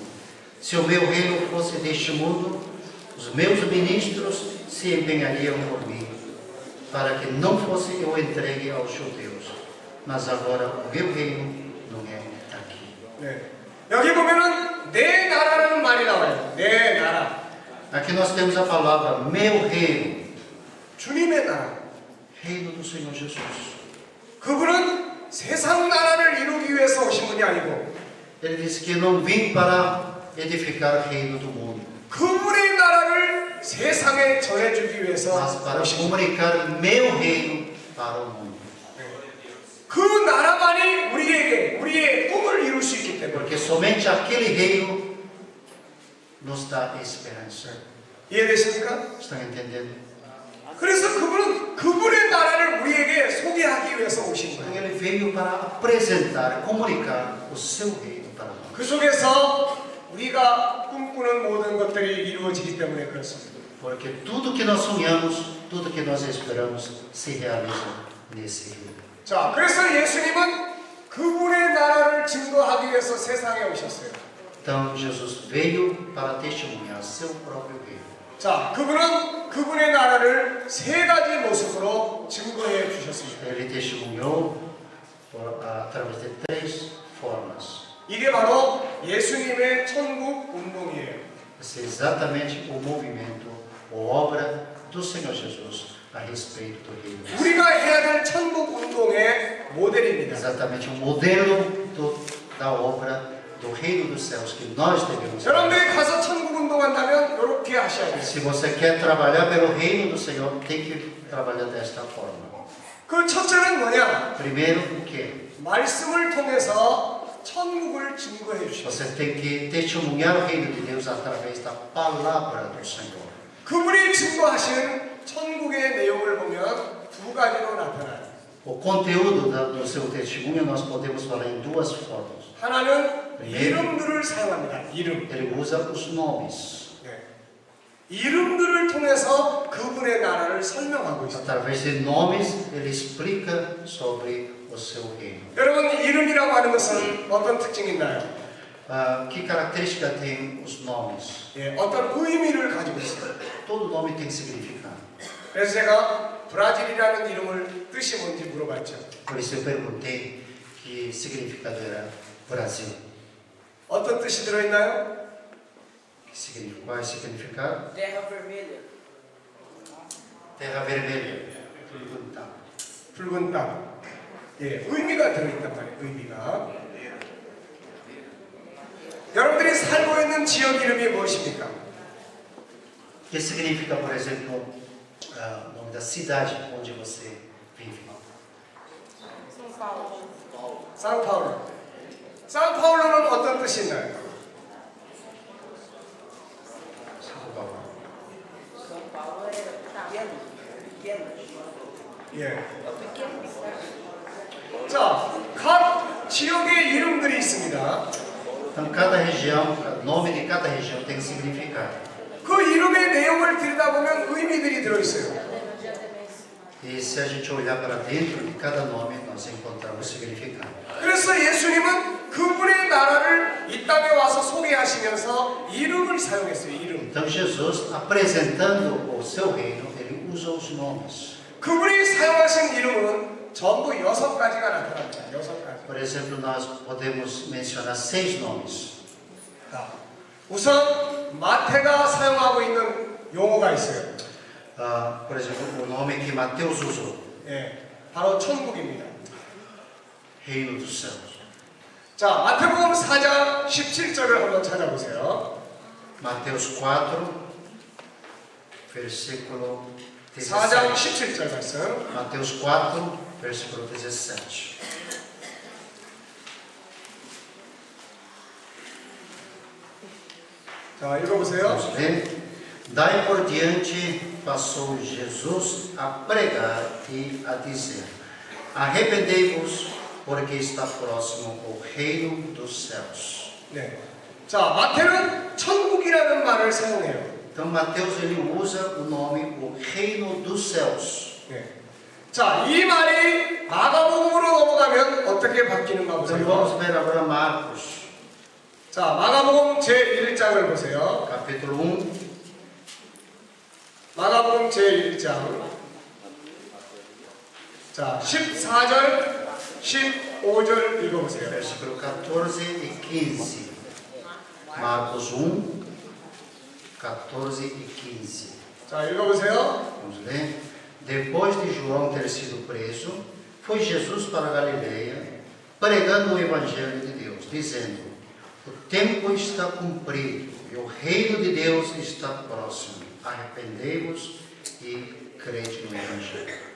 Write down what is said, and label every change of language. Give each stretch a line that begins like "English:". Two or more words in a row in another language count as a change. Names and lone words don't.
Portuguese: Se o meu reino fosse deste mundo, os meus ministros se empenhariam por mim, para que não fosse eu entregue aos judeus. Mas agora o meu reino não é daqui.
Korean: 네. 여기 보면은 내 나라라는 말이 나와요. 내 나라.
Portuguese: Aqui nós temos a palavra meu reino,
Korean: 주님의 나라.
Portuguese: reino do Senhor Jesus.
Korean: 그분은 세상 나라를 이루기 위해서 오신 분이 아니고
Portuguese: Ele disse que não vim para edificar o reino do mundo,
Korean: 그분의 나라를 세상에 전해주기 위해서
Portuguese: mas para
Korean: 오신 분.
Portuguese: comunicar o meu reino para o mundo.
Korean: 그 나라만이 우리의 꿈을 이룰 수 있기 때문에.
Portuguese: Porque somente aquele reino nos dá esperança.
Korean: 이해되십니까?
Portuguese: Estão entendendo?
Korean: 그래서 그분은 그분의 나라를 우리에게 소개하기 위해서 오신
Portuguese: Então
Korean: 거예요.
Portuguese: ele veio para apresentar, comunicar o seu reino para nós.
Korean: 그 속에서 우리가 꿈꾸는 모든 것들이 이루어지기 때문에 그렇습니다.
Portuguese: Porque tudo que nós sonhamos, tudo que nós esperamos se realiza nesse reino.
Korean: 자, 그래서 예수님은 그 그분의 나라를 증거하기 위해서 세상에 오셨어요.
Portuguese: Então Jesus veio para testemunhar seu próprio reino.
Korean: 자, 그분은 그분의 나라를 세 가지 모습으로 증거해 주셨습니다.
Portuguese: Ele testemunhou através de três formas.
Korean: 이게 바로 예수님의 천국 운동이에요.
Portuguese: Esse é exatamente o movimento, a obra do Senhor Jesus a respeito do reino.
Korean: 우리가 해야 될 천국 운동의 모델입니다.
Portuguese: Exatamente o modelo da obra do reino dos céus que nós devemos fazer.
Korean: 여러분들이 가서 천국 운동한다면 이렇게 하셔야 돼요.
Portuguese: Se você quer trabalhar pelo reino do Senhor, tem que trabalhar desta forma.
Korean: 그 첫째는 뭐냐?
Portuguese: Primeiro, o quê?
Korean: 말씀을 통해서 천국을 증거해 주십시오.
Portuguese: Você tem que testemunhar o reino de Deus através da palavra do Senhor.
Korean: 그분이 증거하신 천국의 내용을 보면 두 가지로 나타나요.
Portuguese: O conteúdo do seu testemunho nós podemos falar em duas formas.
Korean: 하나는 이름들을 사용합니다. 이름.
Portuguese: Ele usa os nomes.
Korean: 네. 이름들을 통해서 그분의 나라를 설명하고 있습니다.
Portuguese: Através de nomes, ele explica sobre o seu reino.
Korean: 여러분, 이름이라고 하는 것은 어떤 특징이 있나요?
Portuguese: Que característica tem os nomes?
Korean: 예, 어떤 의미를 가지고 있어요.
Portuguese: Todo nome tem significado.
Korean: 그래서 제가 브라질이라는 이름을 뜻이 뭔지 물어봤죠.
Portuguese: Por isso eu perguntei que significado era Brasil.
Korean: 어떤 뜻이 들어있나요?
Portuguese: Qual é o significado? Terra vermelha. Terra vermelha.
Korean: 붉은 땅. 붉은 땅. 예, 의미가 들어있단 말이에요. 의미가. 여러분들이 살고 있는 지역 이름이 무엇입니까?
Portuguese: Que significa, por exemplo, o nome da cidade onde você vive? São Paulo.
Korean: 상파울루. 상파울루는 어떤 뜻이 있나요?
Portuguese: São Paulo. São Paulo é pequeno. Pequeno.
Korean: 예.
Portuguese: É o pequeno.
Korean: 자, 각 지역의 이름들이 있습니다.
Portuguese: Então, cada região, o nome de cada região tem significado.
Korean: 그 이름의 내용을 들여다보면 의미들이 들어있어요.
Portuguese: E se a gente olhar para dentro de cada nome, nós encontramos significado.
Korean: 그래서 예수님은 그분의 나라를 이 땅에 와서 소개하시면서 이름을 사용했어요. 이름.
Portuguese: Então, Jesus, apresentando o seu reino, ele usa os nomes.
Korean: 그분이 사용하신 이름은 전부 6가지가 나타납니다. 6가지.
Portuguese: Por exemplo, nós podemos mencionar 6 nomes.
Korean: 자, 우선 마태가 사용하고 있는 용어가 있어요.
Portuguese: Por exemplo, o nome que Mateus usou,
Korean: 예, 바로 천국입니다.
Portuguese: Reino dos Céus.
Korean: 자, 마태복음 4장 17절을 한번 찾아보세요.
Portuguese: Mateus 4, versículo
Korean: 4장 17. 17절 말씀.
Portuguese: Mateus 4, versículo 17.
Korean: 자, 읽어보세요.
Portuguese: Vamos ler. Daí por diante passou Jesus a pregar e a dizer: Arrependei-vos, porque está próximo o reino dos céus.
Korean: 네. 자, 마태는 천국이라는 말을 사용해요.
Portuguese: Então Mateus ele usa o nome o reino dos céus.
Korean: 네. 자, 이 말이 마가복음으로 넘어가면 어떻게 바뀌는가
Portuguese: Então
Korean: 보세요.
Portuguese: vamos ver agora Marcos,
Korean: 자, 마가복음 제1장을 보세요.
Portuguese: capítulo 1,
Korean: 마가복음 제1장. 자, 14절, 15절 읽어보세요.
Portuguese: versículo 14 e 15. Marcos 1, 14 e 15.
Korean: 자, 읽어보세요.
Portuguese: Vamos ler. Depois de João ter sido preso, foi Jesus para Galileia, pregando o Evangelho de Deus, dizendo: O tempo está cumprido e o reino de Deus está próximo. Arrependei-vos e crede no Evangelho.